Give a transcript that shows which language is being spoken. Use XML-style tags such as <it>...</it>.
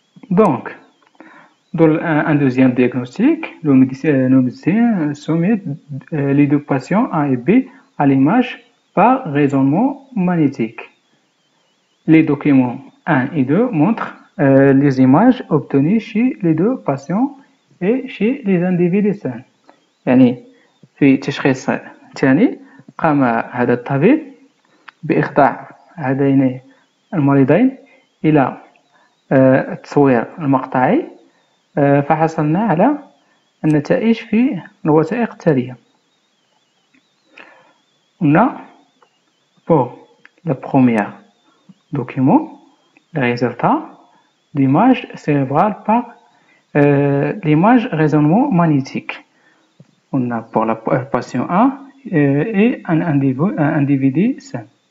<fr>Donc, dans un deuxième diagnostic, le médecin soumet les deux patients A et B à l'image par raisonnement magnétique. Les documents 1 et 2 montrent les images obtenues chez les deux patients et chez les individus sains.</fr> <ar>يعني في تشخيص ثاني قام هذا الطبيب بإخضاع هذين المريضين إلى التصوير المقطعي، فحصلنا على النتائج في الوثائق التالية.</ar> <fr>On a pour le premier document le résultat d'image cérébrale par l'image raisonnement magnétique. On a pour le patient A et un individu sain.</fr>